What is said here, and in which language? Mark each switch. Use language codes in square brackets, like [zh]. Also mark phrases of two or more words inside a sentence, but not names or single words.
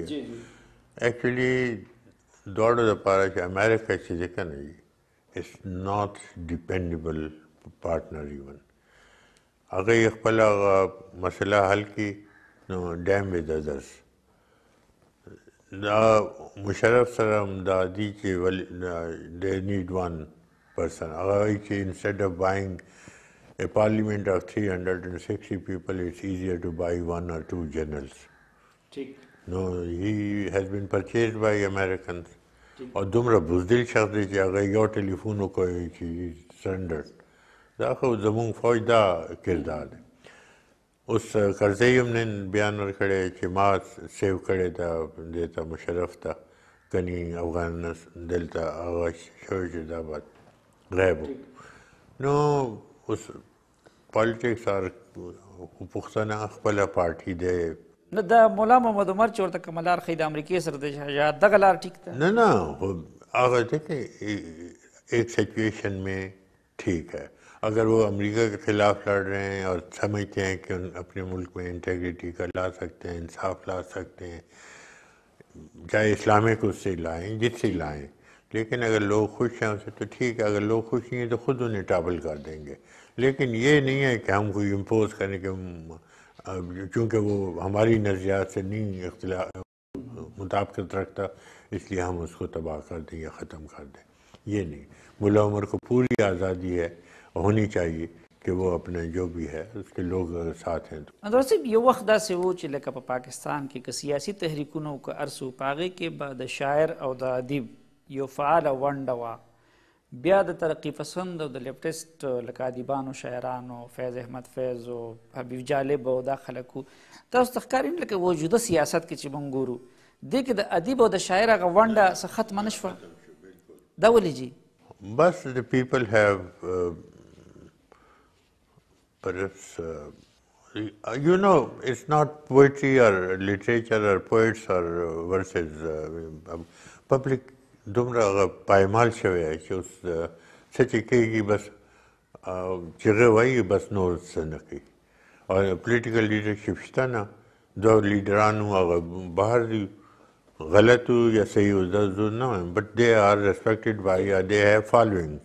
[ps] ایکچولی دواړو دپاره چې امریکا چې دی که نه وي [en] it's not dependable partner even. [ps] هغه یې خپل هغه مسله حل کړي نو ډیم ود ادرس. دا مشرف سره هم دا دي چې [en] they need one person. [ps] هغه وایي چې [en] instead of buying a parliament of 360 people, it's easier to buy 1 or 2 generals. No, he has been purchased by Americans. [ps] اور دومره بزدل شخص دی چې هغه یو ټلیفون وکړی چې سرنډر. دا خو زموږ فوج دا کردار دی. اوس کرزی هم نن بیان ورکړی چې ما سیو کړی ده دې ته مشرف ته کني افغان دلته هغه شوی چې دا بات غیب و. نو اوس پالیټکس اور پښتانه خپله پارټي دی. نه د مولا محمد عمر چې ورته کومه لار ښیي د امریکې سره د شجاعت دغه لار ټیک ده؟ [ur] نه هغه دیکھیں ایک سچویشن میں ٹھیک ہے. اگر وہ امریکہ کے خلاف لڑ رہے ہیں اور سمجھتے ہیں کہ اپنے ملک میں انٹیگریٹی کا لا سکتے ہیں، انصاف لا سکتے ہیں، چاہے اسلامک اس سے لائیں جس سے لائیں، لیکن اگر لوگ خوش ہیں اسے تو ٹھیک ہے. اگر لوگ خوش نہیں ہیں تو خود انہیں ٹاپل کر دیں گے. لیکن یہ نہیں ہے کہ ہم کوئی امپوز کریں کہ چونکہ وہ ہماری نظریات سے نہیں اختلاف مطابقت رکھتا اس لیے ہم اس کو تباہ کر دیں یا ختم کر دیں. یہ نہیں. ملا عمر کو پوری آزادی ہے، ہونی چاہیے کہ وہ اپنے جو بھی ہے اس کے لوگ ساتھ ہیں. [ps] صاحب یو وخت داسې و چې لکه په پاکستان کې که سیاسي تحریکونه و که هر څه په هغې کې به د شاعر او د ادیب یو فعاله ونډه وه. بیا د ترقي پسند او د لیفټسټ لکه ادیبانو شاعرانو فیض احمد فیض او حبیب جالب او دا خلک وو. تاسو ته ښکاري نه لکه موجوده سیاست کې چې موږ ګورو دې کې د ادیب او د شاعر هغه ونډه څه ختمه نه شوه؟ دا ولې جي؟ [en] بس the people have perhaps you know it's not poetry or literature or poets or verses public [ps] دومره پایمال شوی دی چې اوس څه چې کېږي بس چې هغه وایي بس نور څه نه کوي. او پولیټیکل لیډرشپ شته نه. دوه لیډران هغه بهر دي، غلط یا صحیح دا زه نه وایم [en] but they are respected by ya they have followings.